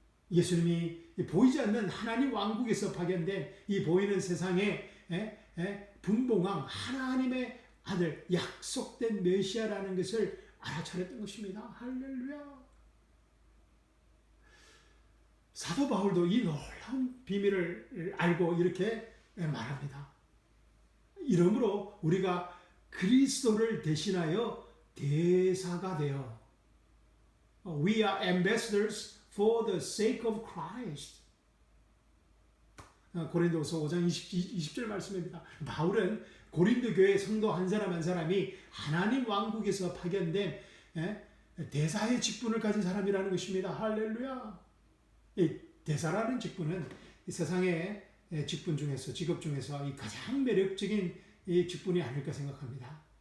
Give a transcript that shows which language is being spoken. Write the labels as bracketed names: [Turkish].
[Korean] 예수님이 보이지 않는 하나님 왕국에서 파견된 이 보이는 세상에 분봉왕 하나님의 아들 약속된 메시아라는 것을 알아차렸던 것입니다. 할렐루야. 사도 바울도 이 놀라운 비밀을 알고 이렇게 말합니다. 이러므로 우리가 그리스도를 대신하여 대사가 되어 [English] We are ambassadors for the sake of Christ. [Korean] 고린도서 5장 20절 말씀입니다. 바울은 고린도 교회 성도 한 사람 한 사람이 하나님 왕국에서 파견된 대사의 직분을 가진 사람이라는 것입니다. 할렐루야. 이 대사라는 직분은 이 세상의 직분 중에서 직업 중에서 이 가장 매력적인 이 직분이 아닐까 생각합니다.